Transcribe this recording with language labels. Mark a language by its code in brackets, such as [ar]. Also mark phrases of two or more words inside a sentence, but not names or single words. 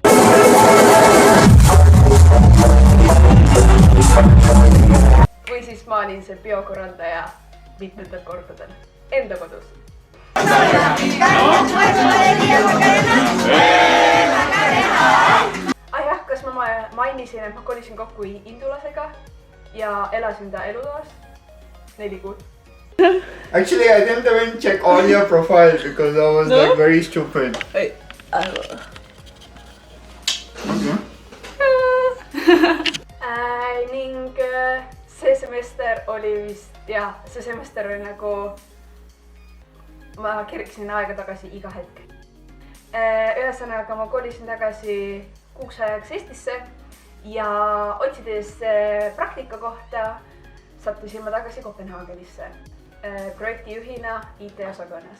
[et] Või siis ma olin see biokorraldaja mitmetel kordadel enda kodus. Kas ma mainisin, et ma kolisin kokku indulasega ja elasin ta elutoas 4 kuud. [en] Actually, I didn't even check all your profile because I was like very stupid. Wait, I will. [et] Ning see semester oli vist, jah, see semester oli nagu, ma kerkisin aega tagasi iga hetk. Ühesõnaga ma kolisin tagasi kuuks ajaks Eestisse ja otsides praktika kohta sattusin ma tagasi Kopenhaagenisse projektijuhina IT-osakonnas.